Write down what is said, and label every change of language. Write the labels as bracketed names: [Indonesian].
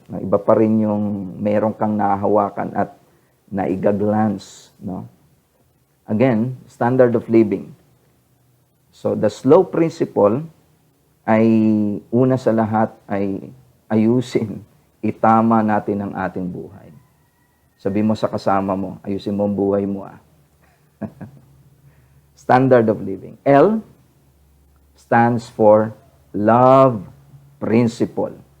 [Filipino] Iba pa rin yung meron kang nahahawakan at naigaglance. No? [English] Again, standard of living. [Filipino] So, [English] the slow principle [Filipino] ay una sa lahat ay ayusin, itama natin ang ating buhay. Sabi mo sa kasama mo, ayusin mo ang buhay mo. [English] Standard of living. L stands for love principle.